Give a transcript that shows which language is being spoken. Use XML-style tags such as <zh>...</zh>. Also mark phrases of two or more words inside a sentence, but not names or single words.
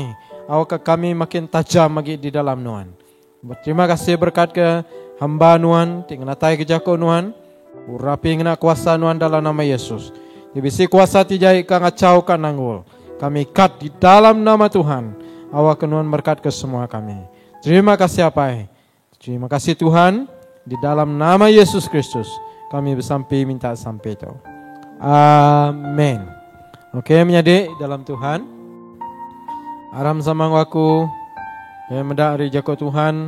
<iba>Awak ke kami makin tajam lagi di dalam nuan. Terima kasih berkat ke hamba nuan, tinggal natai kejaku nuan, urapi ngena kuasa nuan dalam nama Yesus. Dibisi kuasa tijai ka ngacau ka nanggul. Kami ikat di dalam nama Tuhan. Awak nuan berkat ke semua kami. Terima kasih apai. Terima kasih Tuhan. Di dalam nama Yesus Kristus kami bersampai minta sampai itu. Amin. Oke, menjadi dalam Tuhan. Aram sama aku. Ya mendak hari jago Tuhan.</iba>